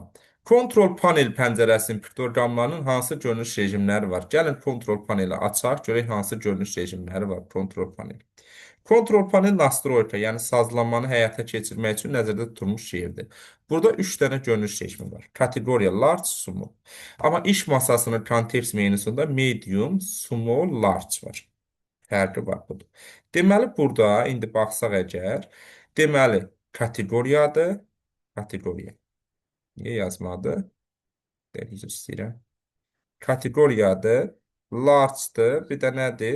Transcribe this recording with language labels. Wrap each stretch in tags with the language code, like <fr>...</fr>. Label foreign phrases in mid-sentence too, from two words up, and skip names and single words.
<az>Kontrol panel pəncərəsinin piktoqramlarının hansı görünüş rejimləri var? Gəlin kontrol paneli açaq, görək hansı görünüş rejimləri var kontrol paneli. Kontrol panel nastroyka, yəni sazlanmanı həyata keçirmək üçün nəzərdə tutulmuş şeydir. Burada 3 dənə görünüş rejimi var. Kateqoriya</az> <en>large, small.</en> <az>Amma iş masasının kontekst menüsündə</az> <en>medium, small, large</en> <az>var. Fərqi var budur. Deməli, burada indi baxsaq əgər, deməli, kateqoriyadır, kateqoriya. Niyə yazmadı? Üzr istəyirəm. Kateqoriyadır, large-dır, bir də nədir?</az>